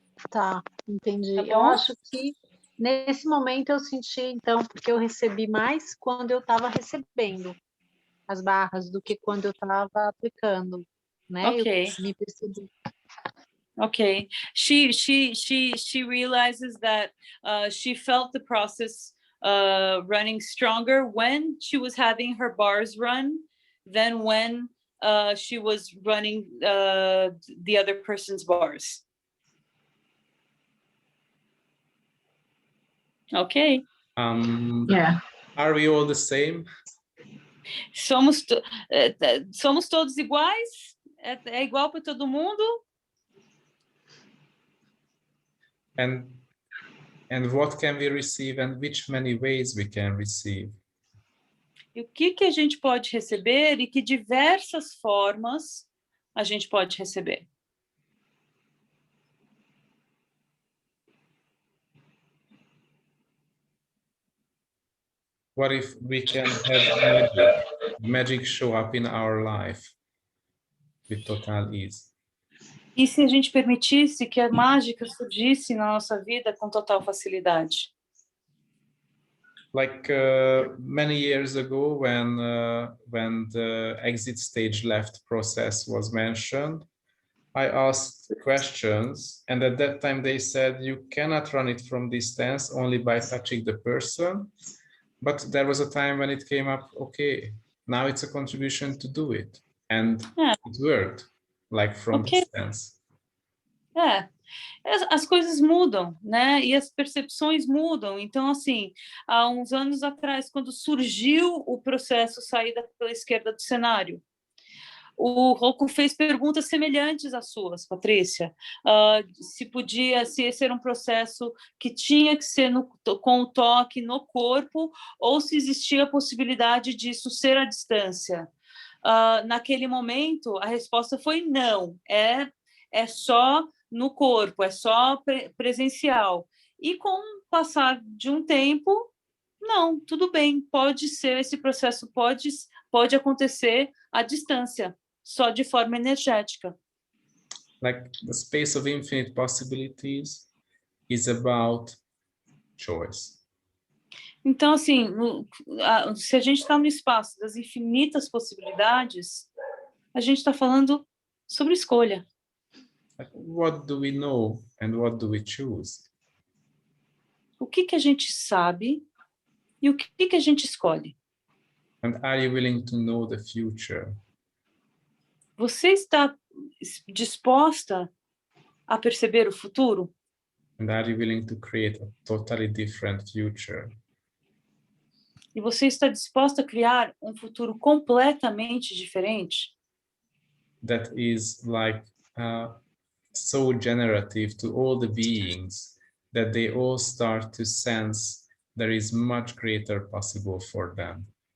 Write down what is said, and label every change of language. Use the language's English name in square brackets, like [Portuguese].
[Portuguese] Tá, entendi. Tá bom? Eu acho que nesse momento eu senti, então, porque eu recebi mais quando eu estava recebendo as barras do que quando eu estava aplicando, né? [English] Ok. [Portuguese] Eu me percebi. [English] Okay. She realizes that she felt the process running stronger when she was having her bars run than when she was running the other person's bars. Okay. Yeah. Are we all the same? [Portuguese] Somos todos iguais? É igual para todo mundo? [English] And what can we receive, and which many ways we can receive? [Portuguese] E o que a gente pode receber e que diversas formas a gente pode receber? [English] What if we can have magic show up in our life with total ease? [Portuguese] E se a gente permitisse que a mágica surgisse na nossa vida com total facilidade? [English] Like many years ago, when the exit stage left process was mentioned, I asked questions, and at that time they said you cannot run it from distance, only by touching the person. But there was a time when it came up, okay, now it's a contribution to do it. And it worked, like from distance. [Portuguese] As coisas mudam, né? E as percepções mudam. Então, assim, há uns anos atrás, quando surgiu o processo Saída pela Esquerda do cenário, o Rocco fez perguntas semelhantes às suas, Patrícia. Se esse era um processo que tinha que ser com o toque no corpo, ou se existia a possibilidade disso ser à distância. Naquele momento, a resposta foi não, é só no corpo, é só presencial. E com o passar de um tempo, não, tudo bem, pode ser, esse processo pode acontecer à distância, só de forma energética. [English] Like the space of infinite possibilities is about choice. [Portuguese] Então, assim, se a gente está no espaço das infinitas possibilidades, a gente está falando sobre escolha. [English] Like, what do we know and what do we choose? [Portuguese] O que a gente sabe e o que a gente escolhe? [English] And are you willing to know the future? [Portuguese] Você está disposta a perceber o futuro? [English] And are you willing to create a totally different future? [Portuguese] E você está disposta a criar um futuro completamente diferente? [English] That is like so generative to all the beings that they all start to sense there is much greater possible for them.